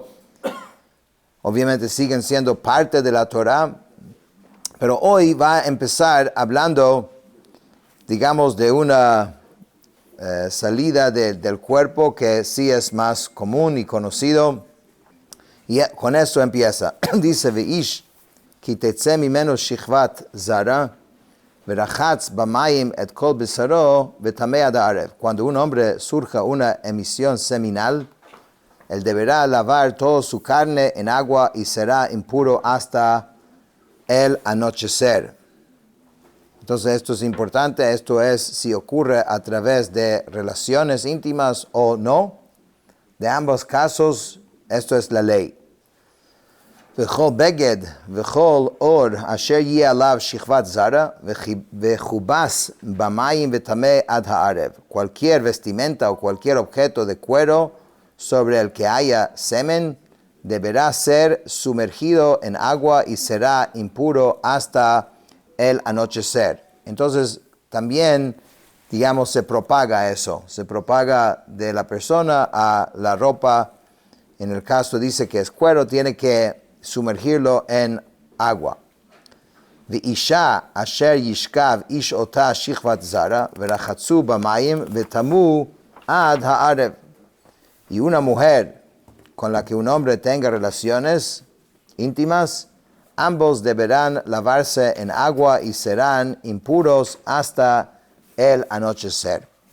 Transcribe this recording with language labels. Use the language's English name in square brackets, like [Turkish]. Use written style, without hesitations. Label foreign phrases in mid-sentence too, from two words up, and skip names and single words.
[Spanish] Obviamente siguen siendo parte de la Torah, pero hoy va a empezar hablando, digamos, de una salida del cuerpo que sí es más común y conocido. Y con eso empieza. Dice, [Hebrew] ואיש, כי תצא ממנו שכבת זרע, ורחץ במים את כל בשרו, וטמא עד-הערב. [Spanish] Cuando un hombre surja una emisión seminal, él deberá lavar toda su carne en agua y será impuro hasta el anochecer. Entonces esto es importante, esto es si ocurre a través de relaciones íntimas o no. De ambos casos, esto es la ley. [Hebrew] וכל בגד וכל עור אשר יהיה עליו שכבת זרע וכבס במים וטמא עד הערב. [Spanish] Cualquier vestimenta o cualquier objeto de cuero sobre el que haya semen deberá ser sumergido en agua y será impuro hasta el anochecer. Entonces también, digamos, se propaga eso, se propaga de la persona a la ropa. En el caso dice que es cuero, tiene que sumergirlo en agua. [Hebrew] ואשה אשר ישכב איש אתה שכבת זרע ורחצו במים וטמאו עד הערב. [Spanish] Y una mujer con la que un hombre tenga relaciones íntimas, ambos deberán lavarse en agua y serán impuros hasta el anochecer.